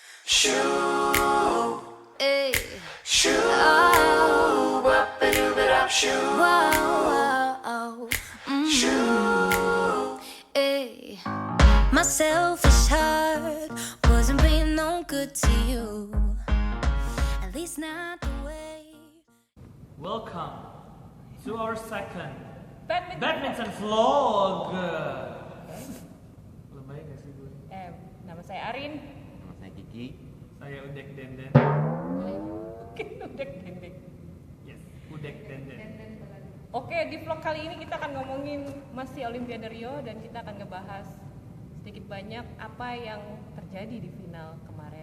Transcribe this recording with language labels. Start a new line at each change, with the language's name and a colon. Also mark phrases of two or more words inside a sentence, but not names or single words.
English: Shoo, eh. Shoo, ba-ba-doo-ba-da, shoo. Wow, shoo, eh. My selfish heart wasn't being no good to you. At least not the way. Welcome to our second Badminton. badminton vlog.
Indonesian: Lebay gak sih gue? Nama saya Arin. Nama saya Kiki. Saya Udek Denden. Mungkin udah dendeng. Yes, Udek Denden. Oke, di vlog kali ini kita akan ngomongin masih Olimpiade Rio dan kita akan ngebahas sedikit banyak apa yang terjadi di final kemarin.